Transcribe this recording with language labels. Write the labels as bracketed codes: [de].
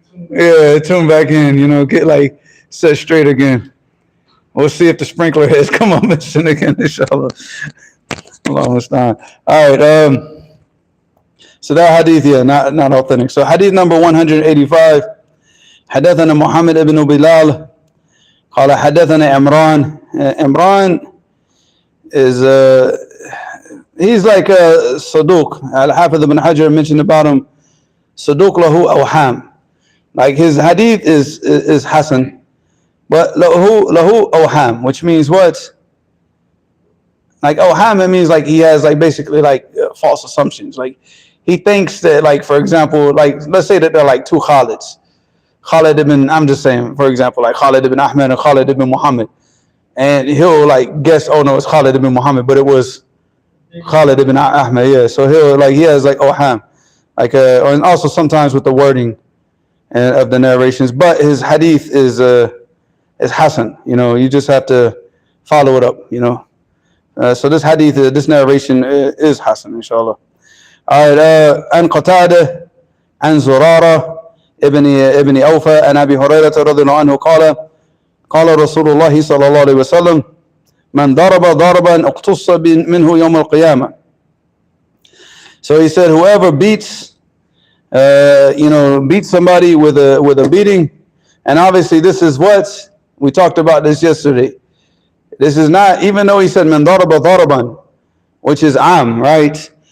[en] Yeah, tune back in, get like set straight again. We'll see if the sprinkler heads come on missing again, inshallah. All right, so that hadith, yeah, not authentic. So hadith number 185, [ar] حدثنا محمد بن بلال قال حدثنا عمران. [en] Imran is he's like a Saduq. Al-Hafidh ibn Hajar mentioned about him, Saduq lahu awham. Like his hadith is Hasan, but lahu awham, which means what? Like awham, it means like he has like basically like false assumptions. Like he thinks that, like, for example, like let's say that they're like two Khalids. Khalid ibn, I'm just saying, for example, like Khalid ibn Ahmed and Khalid ibn Muhammad. And he'll like guess, oh no, it's Khalid ibn Muhammad, but it was Khalid ibn Ahmed, yeah. So he has like oham, like and also sometimes with the wording of the narrations. But his hadith is Hasan. You just have to follow it up. So this hadith, this narration is Hasan, inshallah. All right, [ar] an Qatada, an Zurara, ابن أوفى عن أبي هريرة رضي الله عنه قال رسول الله صلى الله عليه وسلم من ضرب ضربا اقتص منه يوم القيامة. [en] So he said, whoever beats somebody with a beating, and obviously this is what we talked about this yesterday. This is not, even though he said man daraba daraban, which is am, right?